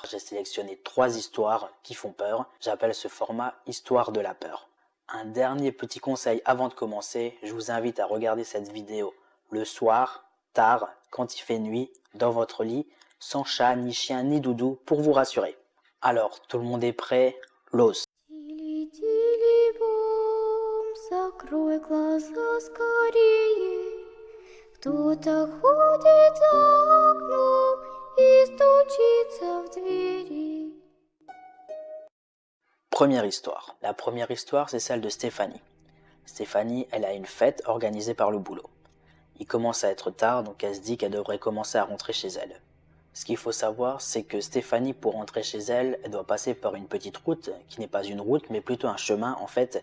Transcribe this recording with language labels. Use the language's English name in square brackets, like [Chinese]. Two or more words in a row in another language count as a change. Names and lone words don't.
[French] J'ai sélectionné 3 histoires qui font peur. J'appelle ce format Histoire de la peur. Un dernier petit conseil avant de commencer, je vous invite à regarder cette vidéo le soir, tard, quand il fait nuit, dans votre lit, sans chat, ni chien, ni doudou, pour vous rassurer. Alors, tout le monde est prêt? L'os. [Russian] Закрой глаза скорее. Кто-то ходит за окном и стучится в двери. [French] Première histoire. La première histoire, c'est celle de Stéphanie. Stéphanie, elle a une fête organisée par le boulot. Il commence à être tard, donc elle se dit qu'elle devrait commencer à rentrer chez elle. Ce qu'il faut savoir, c'est que Stéphanie, pour rentrer chez elle, elle doit passer par une petite route, qui n'est pas une route, mais plutôt un chemin en fait.